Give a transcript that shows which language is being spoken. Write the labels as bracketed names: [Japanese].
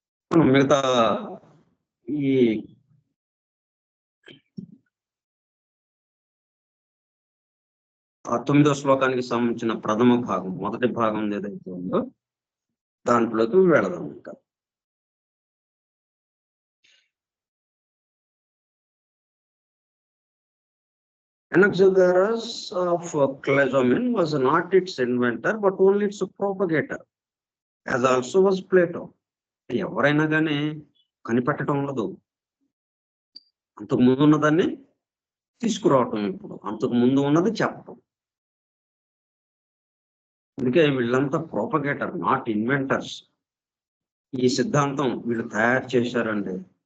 [Telugu] మనం మిగతా ఈ 9వ శ్లోకానికి సంబంధించిన ప్రథమ భాగం, మొదటి భాగం ఏదైతే ఉందో దాంట్లోకి వెళదాం. ఇంకా [English] Anaxagoras of Clazomen was not its inventor, but only its propagator, as also was Plato. [Telugu] ఎవరైనా కానీ కనిపెట్టడం ఉండదు, అంతకు ముందు ఉన్నదాన్ని తీసుకురావటం. ఇప్పుడు అంతకు ముందు ఉన్నది చెప్పటం. అందుకే వీళ్ళంతా [English] Propagator, not inventors. [Telugu] ఈ సిద్ధాంతం వీళ్ళు తయారు చేశారండి.